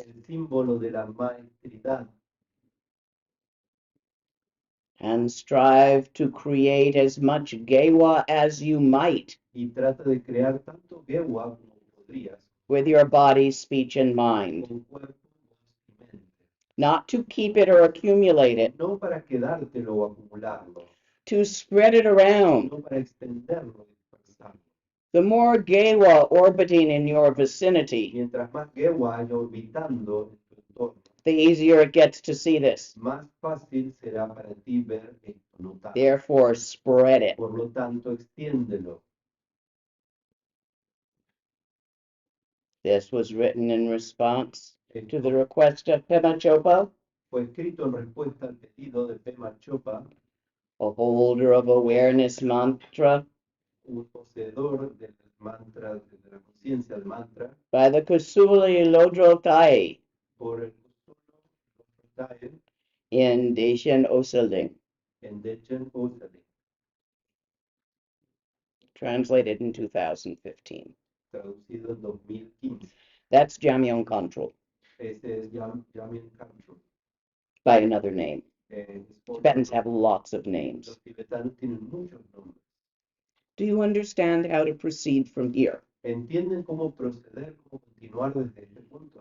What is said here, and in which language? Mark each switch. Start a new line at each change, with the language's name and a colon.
Spanish: el símbolo de la maestridad,
English: and strive to create as much gewa as you might
Spanish: y trata de crear tanto gewa como podrías,
English: with your body, speech, and mind,
Spanish: con cuerpo, voz y mente.
English: not to keep it or accumulate it,
Spanish: No para quedártelo o acumularlo,
English: to spread it around.
Spanish: no para extenderlo y dispersarlo.
English: The more gewa orbiting in your vicinity,
Spanish: Mientras más gewa haya orbitando en tu entorno,
English: the easier it gets to see this.
Spanish: más fácil será para ti ver esto, notar.
English: Therefore, spread it.
Spanish: Por lo tanto, extiéndelo.
English: This was written in response to
Spanish: Esto
English: the request of Pema Chopa,
Spanish: fue escrito en respuesta al pedido de Pema Chopa,
English: a holder of awareness mantra,
Spanish: un poseedor del mantra, de la conciencia del mantra,
English: by the Kusuli Lodro Thai
Spanish: por el Kusulo Lotrotae
English: in Dacian Oseling,
Spanish: en Dechen Osali,
English: translated in 2015.
Spanish: traducido en 2015.
English: That's Jamyong Control,
Spanish: Ese es Jamyang Khamtrul.
English: by another name.
Spanish: Es
English: Tibetans
Spanish: otro
English: have
Spanish: nombre.
English: lots of names.
Spanish: Los tibetanos tienen muchos nombres.
English: Do you understand how to proceed from here?
Spanish: ¿Entienden cómo proceder, cómo continuar desde este punto?